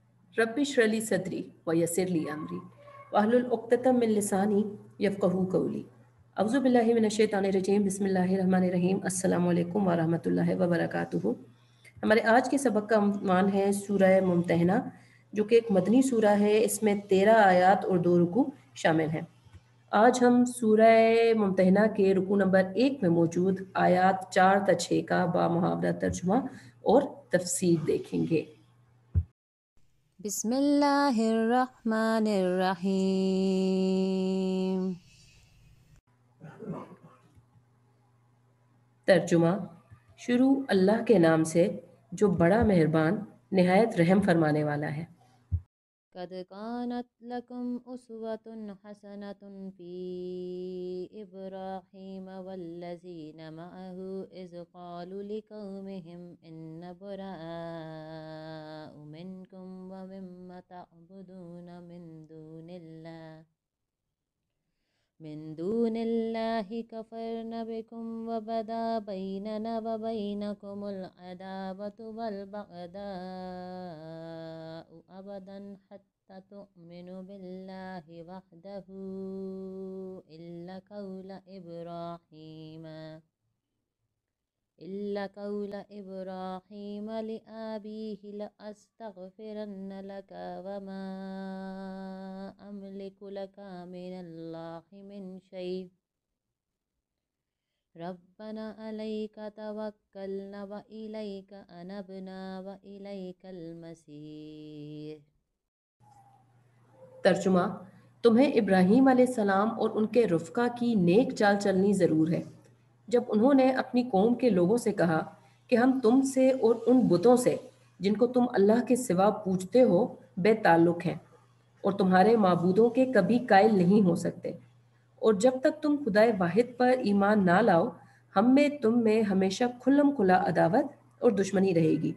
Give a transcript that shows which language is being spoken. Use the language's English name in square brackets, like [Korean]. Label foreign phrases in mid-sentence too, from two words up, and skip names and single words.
[Arabic] رب اشرح لي صدري ويسر لي أمري واحلل عقدة من لساني يفقهوا قولي. أعوذ بالله من الشيطان الرجيم بسم الله الرحمن الرحيم. السلام عليكم ورحمة الله وبركاته. [Urdu] ہمارے آج کے سبق کا عنوان ہے سورہ ممتحنہ، جو کہ ایک مدنی سورہ ہے. اس میں 13 آیات اور 2 رکوع شامل ہیں۔ آج ہم سورہ ممتحنہ کے رکوع نمبر 1 میں موجود آیات 4 تا 6 کا بامحاورہ ترجمہ اور تفسیر دیکھیں گے. [Arabic] बिस्मिल्लाहिर्रहमानिर्रहीम। [Urdu] तर्जुमा। شروع اللہ کے نام سے جو بڑا مہربان نہایت رحم فرمانے والا ہے. [Arabic] قد كانت لكم أسوة حسنة في إبراهيم والذين معه إذ قالوا لقومهم إنا برآء منكم ومما تعبدون من دون الله كفرنا بكم وبدا بيننا وبينكم العداوة وال البغضاء أبدا حتى تؤمنوا بالله وحده إلا قول إبراهيم لأبيه لأستغفرن لك وما أملك لك من الله من شيء ربنا عليك توكلنا وإليك أنبنا وإليك المصير. [Urdu] तर्जुमा। تمہیں ابراہیم علیہ السلام اور ان کے رفقا کی نیک چال چلنی ضرور ہے، جب انہوں نے اپنی قوم کے لوگوں سے کہا کہ ہم تم سے اور ان بتوں سے جن کو تم اللہ کے سوا پوجتے ہو بےتعلق ہیں اور تمہارے معبودوں کے کبھی قائل نہیں ہو سکتے، اور جب تک تم خدائے واحد پر ایمان نہ لاؤ ہم میں تم میں ہمیشہ کھلم کھلا عداوت اور دشمنی رہے گی.